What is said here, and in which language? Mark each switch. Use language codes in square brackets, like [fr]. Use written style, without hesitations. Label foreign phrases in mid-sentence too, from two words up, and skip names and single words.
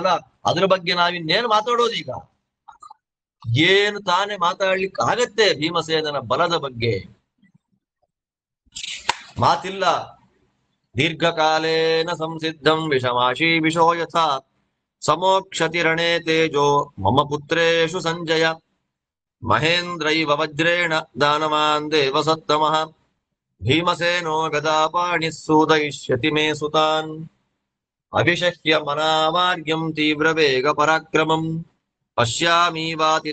[kn] ಅದ್ರ ಬಗ್ಗೆ ನಾವಿನ್ನೇನು ಮಾತಾಡೋದೀಗ? ಏನು ತಾನೇ ಮಾತಾಡ್ಲಿಕ್ಕೆ ಆಗತ್ತೆ ಭೀಮಸೇನನ ಬಲದ ಬಗ್ಗೆ? ಮಾತಿಲ್ಲ. [sa] ದೀರ್ಘಕಾಲೇನ ಸಂಸಿದ್ಧಂ ವಿಷಮಾಶಿ ವಿಶೋ ಯಥಾ ಸಮೋಕ್ಷತಿ ರಣೇ ತೇಜೋ ಮಮ ಪುತ್ರೇಶು ಸಂಜಯ ಮಹೇಂದ್ರೈವ ವಜ್ರೇಣ ದಾನವಾನ್ ದೇವ ಸತ್ತಮಃ ಭೀಮಸೇನೋ ಗದಾಪಾಣಿಃ ಸೂದಯಿಷ್ಯತಿ ಮೇ ಸುತಾನ್ ಅಭಿಷಹ್ಯ ಮನಾವಾರ್ಯಂ ತೀವ್ರ ವೇಗ ಪರಾಕ್ರಮಂ ಪಶ್ಯಾಮಿ ವಾತಿ